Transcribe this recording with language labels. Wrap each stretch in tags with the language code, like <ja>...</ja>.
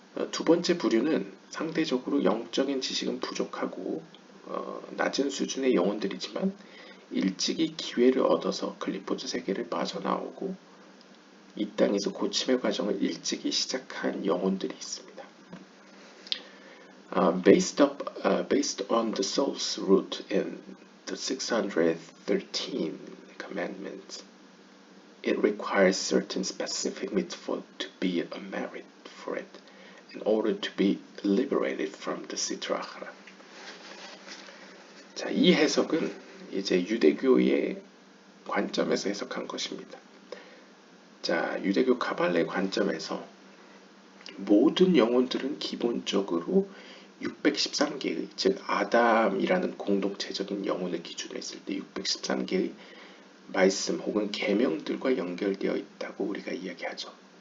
<ko>두 번째 부류는 상대적으로 영적인 지식은 부족하고 낮은 수준의 영혼들이지만 일찍이 기회를 얻어서 클리포트 세계를 빠져나오고 이 땅에서 고침의 과정을 일찍이 시작한 영혼들이 있습니다.</ko> <en>Based on the soul's root in the 613 commandments, it requires certain specific mitzvot to be a merit for it, in order to be liberated from the Sitra Achra.</en> <ko>자, 이 해석은 이제 유대교의 관점에서 해석한 것입니다. 자, 유대교 가발레 관점에서 모든 영혼들은 기본적으로 613개의, 즉 아담이라는 공동체적인 영혼을 기준으로 했을 때 613개의 말씀 혹은 계명들과 연결되어 있다고 우리가 이야기하죠.</ko>